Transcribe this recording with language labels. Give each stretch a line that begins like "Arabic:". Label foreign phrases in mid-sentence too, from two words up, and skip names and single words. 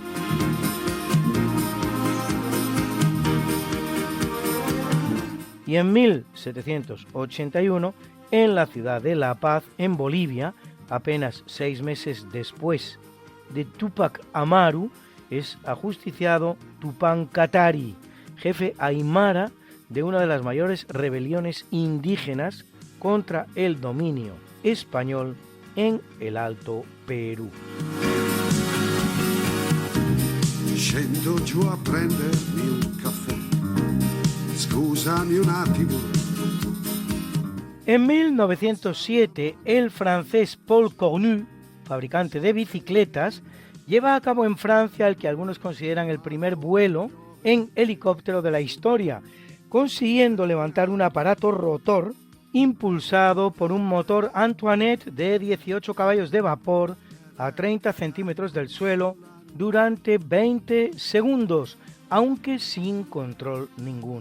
Spanish: Y en 1781, en la ciudad de La Paz, en Bolivia, apenas 6 meses después de Túpac Amaru, es ajusticiado Tupán Katari, jefe aymara de una de las mayores rebeliones indígenas contra el dominio español en el Alto Perú.
Italian: Scendo giù a prendermi un caffè, scusami un attimo.
Spanish: En 1907, el francés Paul Cornu, fabricante de bicicletas, lleva a cabo en Francia el que algunos consideran el primer vuelo en helicóptero de la historia, consiguiendo levantar un aparato rotor impulsado por un motor Antoinette de 18 caballos de vapor a 30 centímetros del suelo durante 20 segundos, aunque sin control ninguno.